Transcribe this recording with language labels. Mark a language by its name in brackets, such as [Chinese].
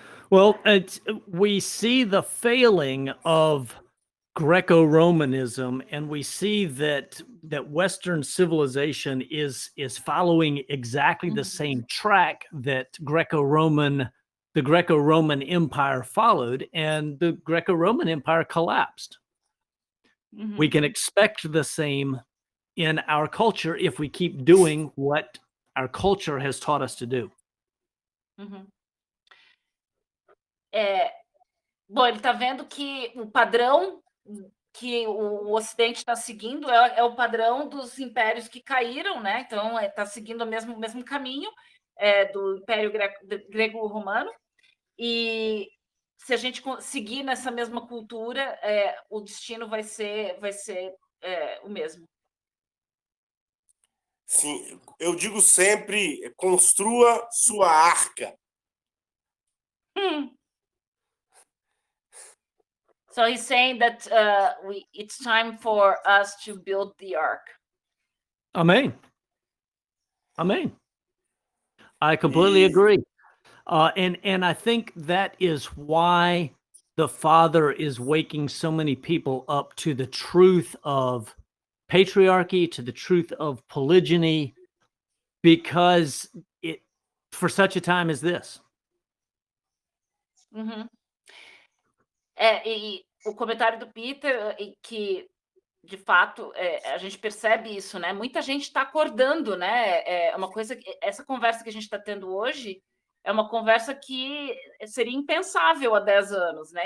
[English] Well, we see the failing of Greco-Romanism, and we see that Western civilization is following exactly the same track that the Greco-Roman Empire followed, and the Greco-Roman Empire collapsed. We can expect the same in our culture if we keep doing what our culture has taught us to do. Uhum. [Portuguese] Bom, ele está vendo que o padrão que o Ocidente está seguindo é o padrão dos impérios que caíram, né? Então, está seguindo o mesmo caminho do Império Grego-Romano. E se a gente seguir nessa mesma cultura, o destino vai ser o mesmo. Sim, eu digo sempre, construa sua arca. [English] So he's saying that it's time for us to build the ark. Amen. Amen. I completely agree. And I think that is why the Father is waking so many people up to the truth of patriarchy, to the truth of polygyny, because it for such a time as this. Uhum. [Portuguese] E o comentário do Peter, que de fato a gente percebe isso, né? Muita gente está acordando, né? É uma coisa, essa conversa que a gente está tendo hoje é uma conversa que seria impensável há 10 anos, né?